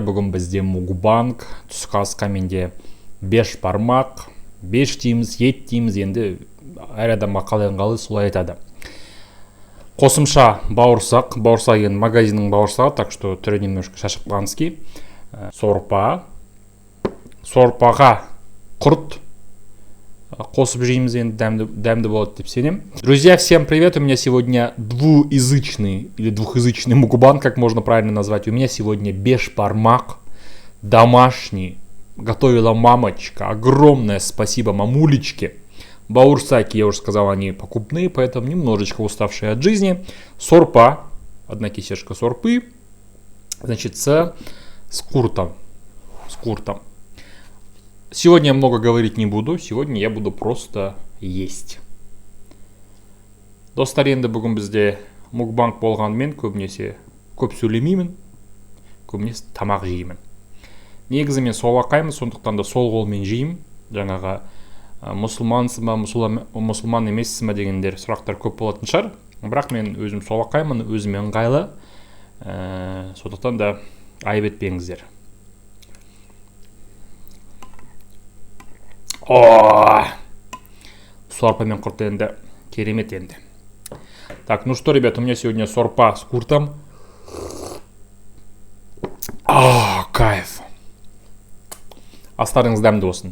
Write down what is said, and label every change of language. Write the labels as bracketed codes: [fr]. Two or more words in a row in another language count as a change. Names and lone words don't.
[kk] Бүгін бізде мукбанг, түскі асқа менде 5 бармақ, 5 дейміз, ет дейміз, енді әр адамға қалай ыңғайлы солай айтады. Қосымша бауырсақ енді магазиннің бауырсағы, [ru] так что [kk] түрі немножко шашықтанский. Сорпаға құрт қосып жейміз, енді дәмді болады деп сенем. [ru] Друзья, всем привет! У меня сегодня двуязычный мукбанг, как можно правильно назвать. У меня сегодня бешбармак, домашний, готовила мамочка. Огромное спасибо мамулечке. Бауырсаки, я уже сказал, они покупные, поэтому немножечко уставшие от жизни. Сорпа, одна кисешка сорпы, значит, с куртом. Сегодня я много говорить не буду, сегодня я буду просто есть. [kk] Достар, енді бүгін бізде мукбанг болғанымен көбінесе көп сөйлемеймін, көбінесе тамақ жеймін. Негізі мен солақаймын, сондықтан да сол қолмен жеймін. Жаңағы мұсылмансыз ба, мұсылман емессіз ба дегендер сұрақтар көп болатын шығар. Бірақ мен өзім солақаймын, өзіме ыңғайлы. Сондықтан да айып етпеңіздер. Сорпа мен құрт енді керемет енді. [ru] Так, ну что, ребят, у меня сегодня сорпа с куртом. Кайф. [kk] Астарыңыз дәмді болсын.